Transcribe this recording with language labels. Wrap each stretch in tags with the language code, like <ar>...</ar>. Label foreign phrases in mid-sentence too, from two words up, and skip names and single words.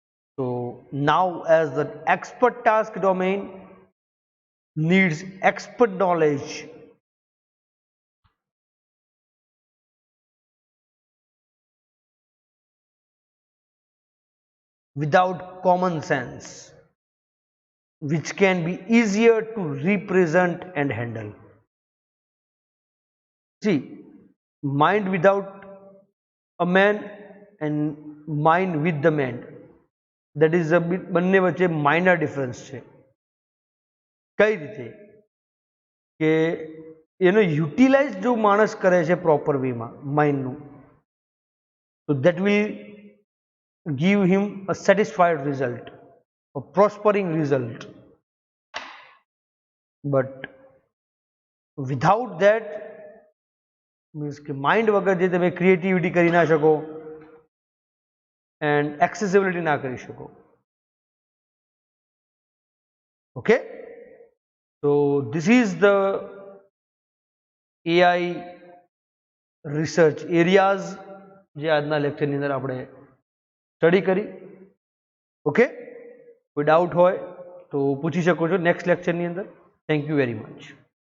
<en>So now as the expert task domain needs expert knowledge, without common sense, which can be easier to represent and handle. See, mind without a man and mind with the man, that is a bit,</en> <gu>બંને વચ્ચે</gu> <en>minor difference</en> <gu>છે. કઈ રીતે કે એનો યુટિલાઇઝ જો માણસ કરે છે</gu> <en>proper wayમાં</en> <gu>માઇન્ડનું, તો</gu> <en>That will give him a satisfied result, a prospering result. But without that, means</en> <gu>કે માઇન્ડ વગર જે તમે ક્રિએટિવિટી કરી ના શકો</gu> <en>and accessibility</en> <gu>ના કરી શકો.</gu> <en>Okay, so this is the AI research areas</en> <gu>જે આજના લેક્ચરની અંદર આપણે સ્ટડી કરી. ઓકે, કોઈ ડાઉટ હોય તો પૂછી શકો છો</gu> <en>next lectureની</en> <gu>અંદર.</gu> <en>Thank you very much.</en>